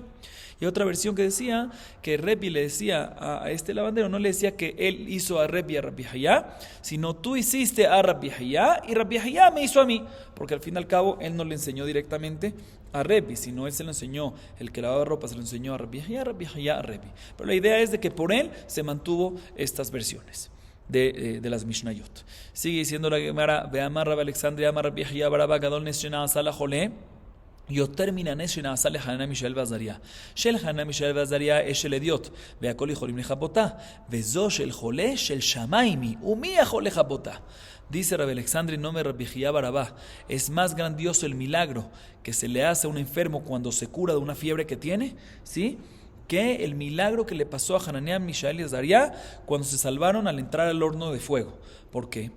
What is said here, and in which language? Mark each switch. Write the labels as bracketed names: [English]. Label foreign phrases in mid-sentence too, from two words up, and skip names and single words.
[Spanish] Y otra versión que decía que Rabbi le decía a este lavandero, no le decía que él hizo a Rabbi Hiyá, sino tú hiciste a Rabbi Hiyá y Rabbi Hiyá me hizo a mí, porque al fin y al cabo él no le enseñó directamente a Rabbi, sino él se lo enseñó, el que lavaba ropa se lo enseñó a Rabbi Hiyá a Rabbi. Pero la idea es de que por él se mantuvo estas versiones de las Mishnayot. Sigue diciendo la Gemara, [Hebrew] ואמר רבי אלכסנדרי אמר רבי חייא בר אבא גדול נס שנעשה לחולה, יותר מן הנס שנעשה לחנניה מישאל ועזריה. של חנניה מישאל ועזריה אש של אדיוט, והכל יכולים לכבותה, וזו של חולה של שמיים היא, ומי יכול לכבותה? [Spanish] Dice Rabbi Alexandre en nombre de Rabbi Hiyá Barabá, es más grandioso el milagro que se le hace a un enfermo cuando se cura de una fiebre que tiene, ¿sí?, que el milagro que le pasó a Hananiah, Mishael y Azaria cuando se salvaron al entrar al horno de fuego. ¿Por qué?